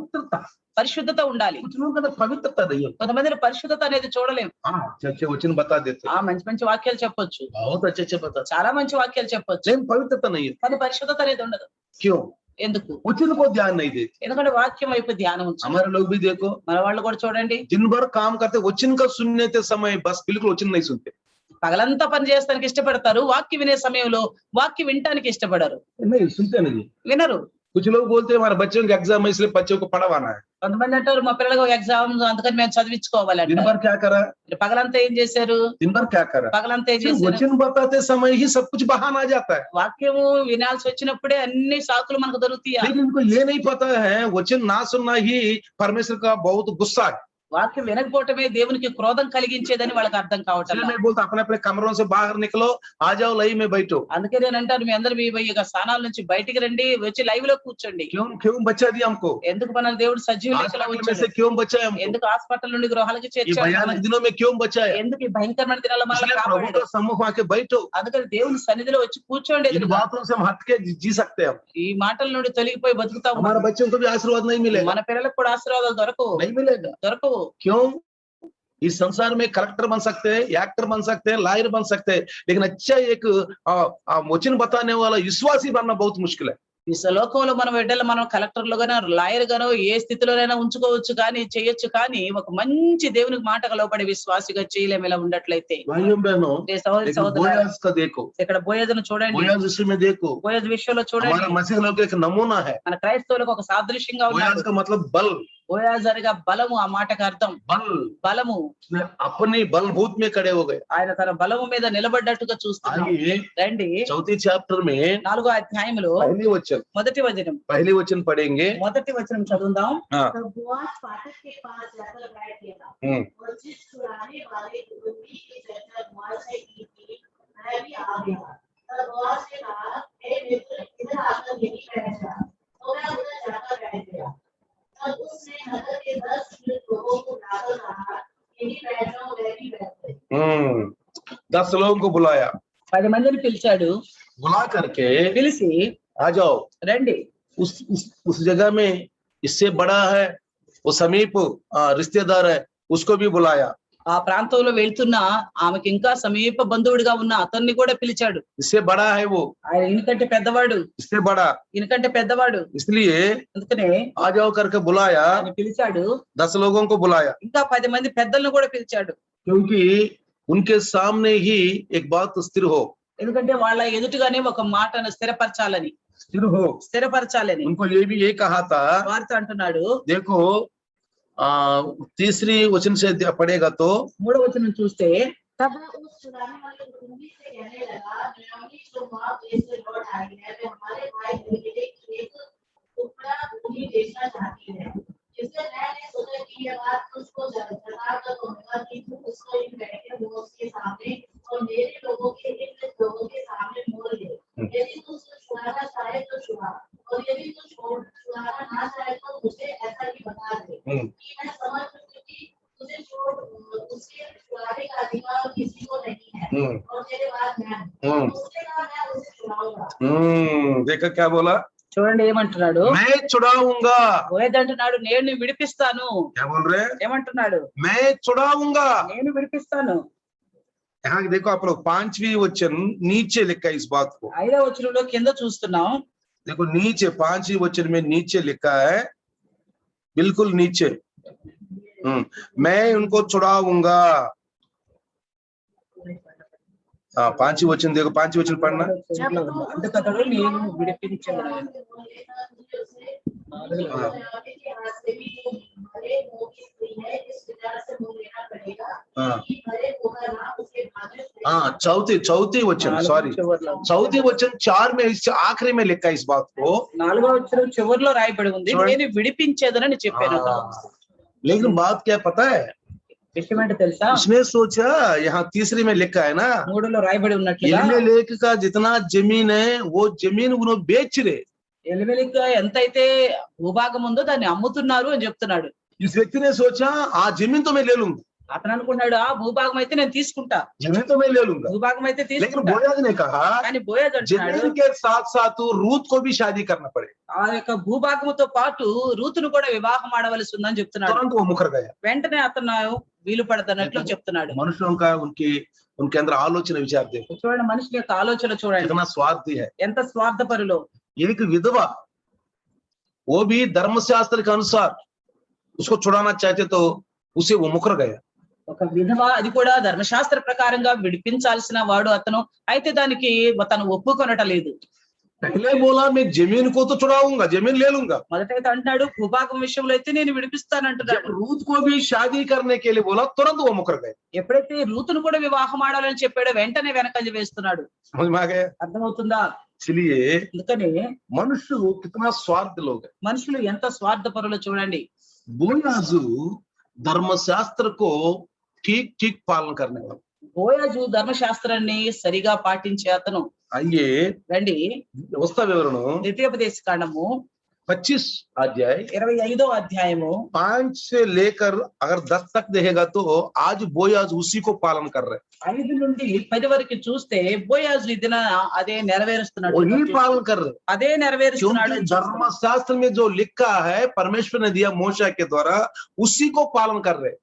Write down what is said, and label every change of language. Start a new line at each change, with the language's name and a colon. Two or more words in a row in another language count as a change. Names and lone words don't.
Hindi: पवित्रता,
Telugu: పరిశుద్ధత ఉండాలి.
Hindi: कुछ लोगों के अंदर पवित्रता नहीं है।
Telugu: కొంతమందిలో పరిశుద్ధత అనేది చూడలేం.
Hindi: अच्छे वचन बता देते,
Telugu: మంచి మంచి వాక్యాలు చెప్పొచ్చు,
Hindi: बहुत अच्छे बता,
Telugu: చాలా మంచి వాక్యాలు చెప్పొచ్చు,
Hindi: लेकिन पवित्रता नहीं है।
Telugu: కానీ పరిశుద్ధత అనేది ఉండదు.
Hindi: क्यों?
Telugu: ఎందుకు?
Hindi: वचन को ध्यान नहीं देते।
Telugu: ఎందుకంటే వాక్యం వైపు ధ్యానం ఉంచాలి.
Hindi: हमारे लोग भी देखो
Telugu: మన వాళ్ళు కూడా చూడండి,
Hindi: दिन भर काम करते, वचन का सुनने के समय बस बिल्कुल वचन नहीं सुनते,
Telugu: పగలంతా పని చేస్తానికి ఇష్టపడతారు, వాక్యం వినే సమయంలో వాక్యం వినటానికి ఇష్టపడరు,
Hindi: नहीं सुनते नहीं।
Telugu: వినరు.
Hindi: कुछ लोग बोलते हैं हमारे बच्चों के एग्जाम है इसलिए बच्चों को पढ़वाना है।
Telugu: కొంతమంది అంటారు మా పిల్లలకు ఎగ్జామ్ అందుకని మేము చదివించుకోవాలంట.
Hindi: दिन भर क्या करा,
Telugu: పగలంతా ఏం చేశారు,
Hindi: दिन भर क्या करा,
Telugu: పగలంతా ఏం
Hindi: सिर्फ
Telugu: చేశారు,
Hindi: वचन बताते समय ही सब कुछ बहाना आ जाता है।
Telugu: వాక్యము వినాల్సి వచ్చినప్పుడే అన్ని సాకులు మనకు దొరుకుతాయి.
Hindi: लेकिन इनको ये नहीं पता है वचन ना सुनना ही परमेश्वर का बहुत गुस्सा है।
Telugu: వాక్యం వినకపోవటమే దేవునికి క్రోధం కలిగించేదని వాళ్ళకి అర్థం కావటం.
Hindi: इसलिए मैं बोलता अपने अपने कमरों से बाहर निकलो, आ जाओ लाइन में बैठो।
Telugu: అందుకే నేను అంటాను మీ అందరూ మీ యొక్క స్థానాల నుంచి బయటికి రండి, వచ్చి లైవ్ లో కూర్చోండి.
Hindi: क्यों क्यों बचा दिया हमको,
Telugu: ఎందుకు మనల్ని దేవుడు సజీవ లెక్కలో
Hindi: हास्पिटल में
Telugu: ఉంచాడు,
Hindi: से क्यों बचाया हमको,
Telugu: ఎందుకు హాస్పిటల్ నుండి గృహాలకు
Hindi: ये
Telugu: చేర్చాడు,
Hindi: भयानक दिनों में क्यों बचाया।
Telugu: ఎందుకు ఈ భయంకరమైన దినాల్లో మనల్ని
Hindi: इसलिए प्रभु
Telugu: కాపాడాడు.
Hindi: का सम्मुख आके बैठो,
Telugu: అందుకని దేవుని సన్నిధిలో వచ్చి కూర్చోండి.
Hindi: इन
Telugu: ఎదురుగా
Hindi: बातों से हम हट के जी सकते हैं।
Telugu: ఈ మాటల నుండి తొలగిపోయి బతుకుతాము.
Hindi: हमारे बच्चों को भी आशीर्वाद नहीं मिलेगा,
Telugu: మన పిల్లలకు కూడా ఆశీర్వాదాలు దొరకవు,
Hindi: नहीं मिलेगा।
Telugu: దొరకవు.
Hindi: क्यों? इस संसार में कलेक्टर बन सकते हैं, एक्टर बन सकते हैं, लायर बन सकते हैं, लेकिन अच्छा एक वचन बताने वाला विश्वासी बनना बहुत मुश्किल है।
Telugu: ఈ లోకంలో మనం బిడ్డలు మనం కలెక్టర్లు గానో లాయర్ గానో ఏ స్థితిలోనైనా ఉంచుకోవచ్చు కానీ చేయొచ్చు, కానీ ఒక మంచి దేవునికి మాట లోబడే విశ్వాసిగా చేయలేము ఇలా ఉండట్లయితే.
Hindi: भाइयों बहनों
Telugu: సహోదరి సహోదరులారా,
Hindi: बोयाज का देखो,
Telugu: ఇక్కడ బోయజును చూడండి,
Hindi: बोयाज विषय में देखो,
Telugu: బోయజు విషయంలో చూడండి.
Hindi: हमारा मसीह लोग का एक नमूना है।
Telugu: మన క్రైస్తవులకు ఒక సాదృశ్యంగా
Hindi: बोयाज
Telugu: ఉన్నాడు.
Hindi: का मतलब बल,
Telugu: బోయాజు అనగా బలము, ఆ మాటకు అర్థం
Hindi: बल,
Telugu: బలము.
Hindi: उसने अपनी बलभूत में खड़े हो गए।
Telugu: ఆయన తన బలము మీద నిలబడ్డట్టుగా చూస్తున్నాం.
Hindi: आइए
Telugu: రండి
Hindi: चौथी चैप्टर में
Telugu: 4వ అధ్యాయంలో మొదటి వచనం,
Hindi: पहली वचन पढ़ेंगे।
Telugu: మొదటి వచనం చదువుదాం.
Hindi: हाँ। तब बोआज फाटक के पास जाकर बैठ गया, और जिस छुड़ाने वाले कुटुंबी की चर्चा बोआज ने की थी वह भी आ गया। तब बोआज ने कहा, हे मित्र, इधर आकर यहीं बैठ जा। तो वह उधर जाकर बैठ गया। तब उसने नगर के 10 लोगों को बुलाकर कहा, यहीं बैठ जाओ। वह भी बैठ गए। 10 लोगों को बुलाया,
Telugu: 10 మందిని పిలిచాడు,
Hindi: बुला करके
Telugu: పిలిచి
Hindi: आ जाओ।
Telugu: రండి.
Hindi: उस जगह में इससे बड़ा है वो समीप रिश्तेदार है, उसको भी बुलाया।
Telugu: ఆ ప్రాంతంలో వెళ్తున్న ఆమెకి ఇంకా సమీప బంధువుడిగా ఉన్న అతన్ని కూడా పిలిచాడు.
Hindi: इससे बड़ा है वो,
Telugu: ఆయన ఈయనకంటే పెద్దవాడు,
Hindi: इससे बड़ा,
Telugu: ఈయనకంటే పెద్దవాడు.
Hindi: इसलिए
Telugu: అందుకనే
Hindi: आ जाओ करके बुलाया,
Telugu: ఆయన పిలిచాడు.
Hindi: 10 लोगों को बुलाया,
Telugu: ఇంకా 10 మంది పెద్దలను కూడా పిలిచాడు.
Hindi: क्योंकि उनके सामने ही एक बात स्थिर हो,
Telugu: ఎందుకంటే వాళ్ళ ఎదుటిగానే ఒక మాటను స్థిరపరచాలని,
Hindi: स्थिर हो।
Telugu: స్థిరపరచాలని
Hindi: उनको ये भी ये कहा था,
Telugu: వార్త అంటున్నాడు.
Hindi: देखो तीसरी वचन से पढ़ेगा तो
Telugu: 3వ వచనం చూస్తే
Hindi: तब उस चुराने वाले कुटुंबी से कहने लगा, नयोमी जो मोआब देश से लौट आई है, वे हमारे भाई एलीमेलेक की एक टुकड़ा भूमि बेचना चाहती है। इसलिए मैंने सोचा कि यह बात तुझको जता कर कहूंगा कि तू उसको इन बैठे लोगों के सामने और मेरे लोगों के इन लोगों के सामने मोल ले। यदि तू उसको छुड़ाना चाहे तो छुड़ा, और यदि तू छुड़ाना ना चाहे तो मुझे ऐसा ही बता दे कि मैं समझ सकूं कि तुझे उसके छुड़ाने का अधिकार किसी को नहीं है, और तेरे बाद मैं उसके बाद मैं उसे छुड़ाऊंगा। देखा क्या बोला,
Telugu: చూడండి ఏమంటున్నాడు.
Hindi: मैं छुड़ाऊंगा,
Telugu: పోయేదంటున్నాడు, నేను విడిపిస్తాను.
Hindi: क्या बोल रहे हैं,
Telugu: ఏమంటున్నాడు,
Hindi: मैं छुड़ाऊंगा।
Telugu: నేను విడిపిస్తాను.
Hindi: यहाँ देखो आप लोग 5वीं वचन नीचे लिखा है इस बात को,
Telugu: 5వ వచనంలో కింద చూస్తున్నాం.
Hindi: देखो नीचे 5वीं वचन में नीचे लिखा है, बिल्कुल नीचे, मैं उनको छुड़ाऊंगा। हाँ 5वीं वचन देखो, 5वीं वचन पढ़ना।
Telugu: అందుకతడు నేను విడిపించను.
Hindi: हाँ चौथी वचन, सॉरी चौथी वचन 4 में इससे आखिरी में लिखा है इस बात को,
Telugu: 4వ వచనం చివర్లో రాయబడి ఉంది, నేను విడిపించేదనని చెప్పాను.
Hindi: लेकिन बात क्या पता है,
Telugu: విషయం ఏంటో తెలుసా,
Hindi: उसने सोचा, यहाँ तीसरी में लिखा है ना,
Telugu: 3లో రాయబడి ఉన్నట్లుగా
Hindi: एलीमेलेक का जितना जमीन है वो जमीन उन्होंने बेच रहे,
Telugu: ఎలిమెలెకు ఎంతైతే భూభాగం ఉందో దాన్ని అమ్ముతున్నారు అని చెప్తున్నాడు.
Hindi: इस व्यक्ति ने सोचा हाँ जमीन तो मैं ले लूंगा,
Telugu: అతను అనుకున్నాడు ఆ భూభాగం అయితే నేను తీసుకుంటా,
Hindi: जमीन तो मैं ले लूंगा,
Telugu: భూభాగం అయితే
Hindi: लेकिन
Telugu: తీసుకుంటా.
Hindi: बोयाज ने कहा
Telugu: కానీ బోయజ్ అంటున్నాడు,
Hindi: जमीन के साथ साथ रूत को भी शादी करना पड़े,
Telugu: ఆ యొక్క భూభాగముతో పాటు రూతును కూడా వివాహం ఆడవలసి ఉందని చెప్తున్నాడు.
Hindi: तुरंत वो मुकर गया।
Telugu: వెంటనే అతను వీలు పడదన్నట్లు చెప్తున్నాడు.
Hindi: मनुष्यों का उनके अंदर आलोचना विचार देखो,
Telugu: చూడండి మనిషి యొక్క ఆలోచన చూడండి
Hindi: कितना स्वार्थी है।
Telugu: ఎంత స్వార్థపరులో.
Hindi: एक विधवा, वो भी धर्मशास्त्र के अनुसार उसको छुड़ाना चाहते तो उसे वो मुकर गया।
Telugu: ఒక విధవ, అది కూడా ధర్మశాస్త్ర ప్రకారంగా విడిపించాల్సిన వాడు అతను, అయితే దానికి తను ఒప్పుకొనటలేదు.
Hindi: पहले बोला मैं जमीन को तो छुड़ाऊंगा, जमीन ले लूंगा,
Telugu: మొదటైతే అంటున్నాడు భూభాగం విషయంలో అయితే నేను విడిపిస్తానంటున్నాడు.
Hindi: जब रूत को भी शादी करने के लिए बोला तुरंत वो मुकर गए।
Telugu: ఎప్పుడైతే రూతును కూడా వివాహం ఆడాలని చెప్పాడో వెంటనే వెనకంజ వేస్తున్నాడు.
Hindi: समझ में आ गया?
Telugu: అర్థమవుతుందా?
Hindi: इसलिए
Telugu: అందుకని
Hindi: मनुष्य कितना स्वार्थ लोग है।
Telugu: మనుషులు ఎంత స్వార్థపరులో చూడండి.
Hindi: बोयाजू धर्मशास्त्र को ठीक ठीक पालन करने वाला।
Telugu: బోయజు ధర్మశాస్త్రాన్ని సరిగా పాటించే అతను.
Hindi: आइए
Telugu: రండి
Hindi: व्यवस्था विवरण
Telugu: ద్వితీయోపదేశ కాండము
Hindi: 25 अध्याय
Telugu: 25వ అధ్యాయము
Hindi: 5 से लेकर अगर 10 तक देखेगा तो आज बोयाज उसी को पालन कर रहे,
Telugu: 5 నుండి 10 వరకు చూస్తే బోయాజు ఈ దిన అదే నెరవేరుస్తున్నాడు,
Hindi: वही पालन कर रहे।
Telugu: అదే నెరవేరుస్తున్నాడు.
Hindi: क्योंकि धर्मशास्त्र में जो लिखा है परमेश्वर ने दिया मूसा के द्वारा, उसी को पालन कर रहे।